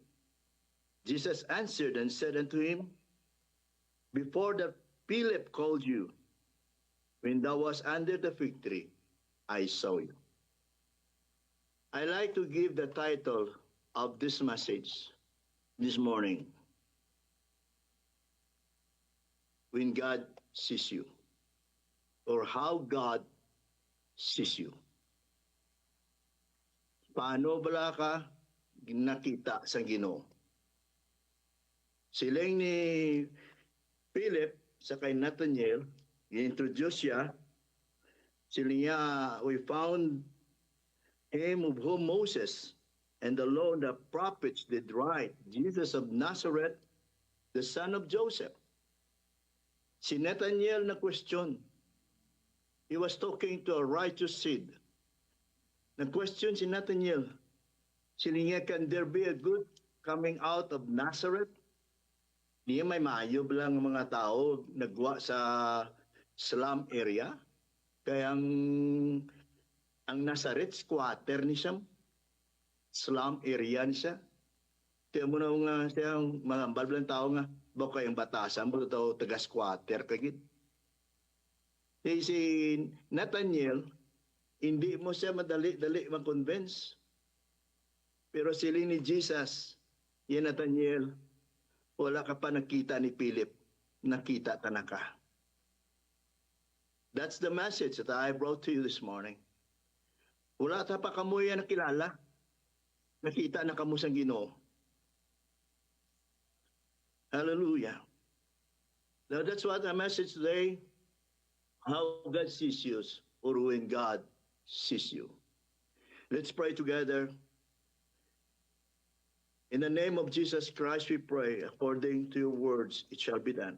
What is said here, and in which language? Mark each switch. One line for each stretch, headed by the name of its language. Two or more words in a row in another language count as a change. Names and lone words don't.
English: Jesus answered and said unto him, Before that Philip called you, when thou wast under the fig tree, I saw you. I like to give the title of this message this morning, When God Sees You, or How God Sees You.
Hiligaynon: Paano bala ka nakita sa Ginoo? Siling ni Philip sa kay Nathanael, i-introduce siya. Siling niya,
English: we found him of whom Moses and the law and the prophets did write, Jesus of Nazareth, the son of Joseph.
Hiligaynon: Si Nathanael na question.
English: He was talking to a righteous seed.
Hiligaynon: Nag-question si Nathanael, siling niya,
English: can there be a good coming out of Nazareth?
Hiligaynon: Niya may maayog lang ang mga tao nagwa sa
English: slum area.
Hiligaynon: Kaya ang Nazareth, squatter ni siya.
English: Slum area
Hiligaynon: ni siya. Tiyan mo na nga siya, mga balbalang tao nga, baka yung batasan mo daw taga-squatter kagit. Si Nathanael, hindi mo siya madali-dali ma-convince. Pero siling ni Jesus, yan Nathanael, wala ka pa nakita ni Philip, nakita ka na ka.
English: That's the message that I brought to you this morning.
Hiligaynon: Wala ta pa kamo yan nakilala, nakita na kamo sa Ginoo. Hallelujah.
English: Now that's what our message today, how God sees you, or when God sees you. Let's pray together. In the name of Jesus Christ we pray, according to your words, it shall be done.